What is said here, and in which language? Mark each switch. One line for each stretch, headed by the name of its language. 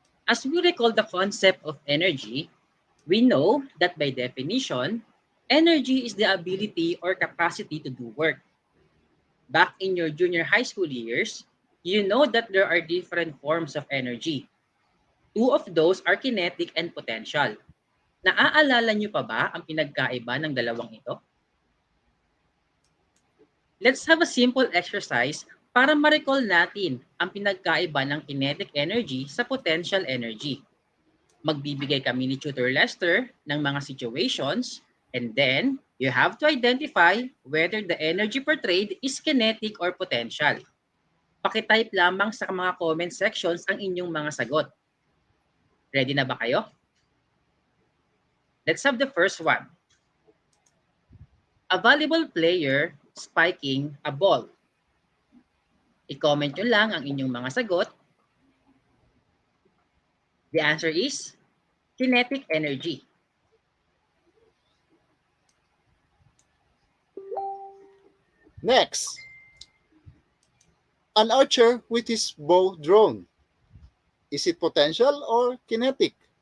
English: As we recall the concept of energy, we know that by definition, energy is the ability or capacity to do work. Back in your junior high school years, you know that there are different forms of energy. Two of those are kinetic and potential.
Filipino: Naaalala niyo pa ba ang pinagkaiba ng dalawang ito?
English: Let's have a simple exercise
Filipino: para ma-recall natin ang pinagkaiba ng
English: kinetic energy sa potential energy.
Filipino: Magbibigay kami ni Tutor Lester ng mga
English: situations, and then you have to identify whether the energy portrayed is kinetic or potential.
Filipino: Pakitype lamang sa mga comment sections ang inyong mga sagot.
English: Ready
Filipino: na ba kayo?
English: Let's have the first one. A volleyball player spiking a ball.
Filipino: I-comment nyo lang ang inyong mga sagot.
English: The answer is kinetic energy. Next, an archer with his bow drawn. Is it potential or kinetic?